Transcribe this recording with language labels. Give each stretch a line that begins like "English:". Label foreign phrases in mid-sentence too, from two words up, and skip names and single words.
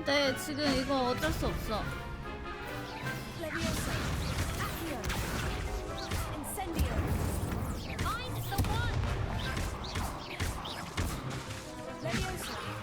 Korean: 근데 지금 이거 어쩔 수 없어.
Latin: Leviosa. Accio. Incendio.
English: I'm the one.
Latin: Leviosa.